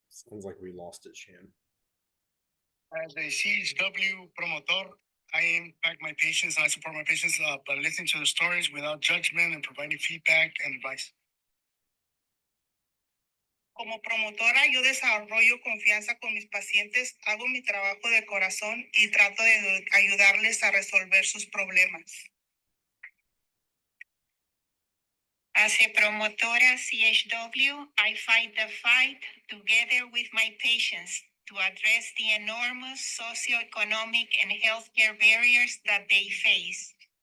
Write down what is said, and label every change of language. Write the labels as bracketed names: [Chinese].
[English] Sounds like we lost it, Shan. As a CHW promotor, I impact my patients and I support my patients by listening to their stories without judgment and providing feedback and advice. [Spanish] Como promotora, yo desarrollo confianza con mis pacientes, hago mi trabajo de corazón y trato de ayudarles a resolver sus problemas. [English] As a promotora CHW, I fight the fight together with my patients to address the enormous socioeconomic and healthcare barriers that they face.